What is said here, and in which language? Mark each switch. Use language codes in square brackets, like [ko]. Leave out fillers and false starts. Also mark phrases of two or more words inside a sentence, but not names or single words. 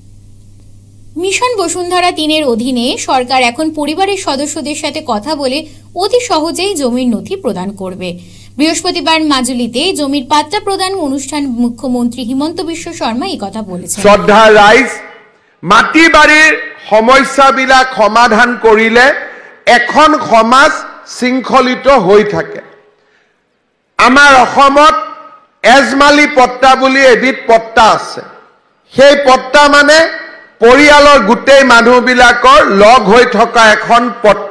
[bn] মিশন বসুন্ধরা 3-এর অধীনে সরকার এখন পরিবারের সদস্যদের সাথে কথা বলে অতি সহজেই জমির নথি প্রদান করবে। বৃহস্পতিবার মাজুলিতে জমির পাট্টা প্রদান অনুষ্ঠান মুখ্যমন্ত্রী হিমন্ত বিশ্ব শর্মা এই কথা বলেছেন। [as] শ্রদ্ধা রাইজ, মাটি বাড়ির সমস্যাবিলাক সমাধান কৰিলে এখন সমাজ শৃংখলিত হৈ থাকে। আমাৰ অসমত এজমালি পট্টা বুলি এবিধ পট্টা আছে। সেই পট্টা মানে পৰিয়ালৰ গোটেই মানুহবিলাকৰ লগ হৈ থকা এখন পট্টা।